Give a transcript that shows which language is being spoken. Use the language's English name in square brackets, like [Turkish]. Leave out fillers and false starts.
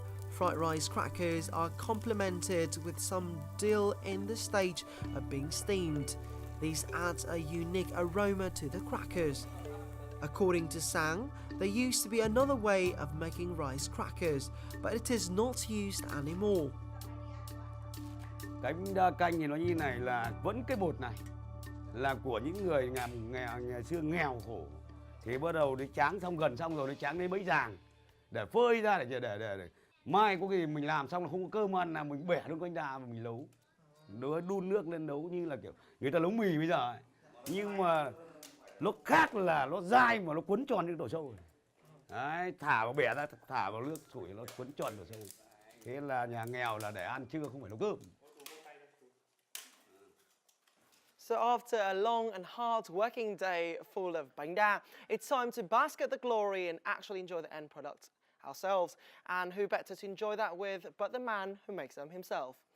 [English] Fried rice crackers are complemented with some dill in the stage of being steamed. These add a unique aroma to the crackers. According to Sang, there used to be another way of making rice crackers, but it is not used anymore. [Vietnamese] Cái bánh đa canh thì nó như này là vẫn cái bột này là của những người ngày xưa nghèo khổ. Thì bắt đầu nó tráng gần xong rồi nó tráng lấy bấy ràng để phơi ra để mai có khi mình làm xong là không có cơm ăn là mình bẻ luôn bánh đa mà mình nấu. Nó đun nước lên nấu như là kiểu người ta nấu mì bây giờ ấy. Nhưng mà nó khác là nó dai mà nó quấn tròn như tổ sâu. Đấy, thả vào bẻ ra, thả vào nước sủi nó quấn tròn tổ sâu. Thế là nhà nghèo là để ăn trưa không phải nấu cơm. [English] So after a long and hard working day full of bánh đa, it's time to bask at the glory and actually enjoy the end product ourselves. And who better to enjoy that with but the man who makes them himself.